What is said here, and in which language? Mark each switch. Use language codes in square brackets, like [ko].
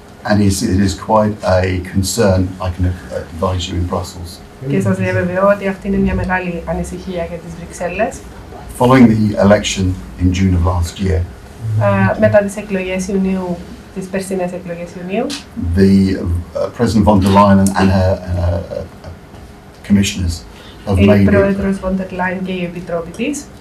[en] And it is quite a concern, I can advise you, in Brussels. [el] Και σας διαβεβαιώ ότι αυτή είναι μια μεγάλη ανησυχία για τις Βρυξέλλες. [en] Following the election in June of last year, [el] Μετά τις εκλογές Ιουνίου, τις περσινές εκλογές Ιουνίου, [en] the President von der Leyen and her commissioners have [el] Η [en] made [el] πρόεδρος von der Leyen και η επιτρόπη της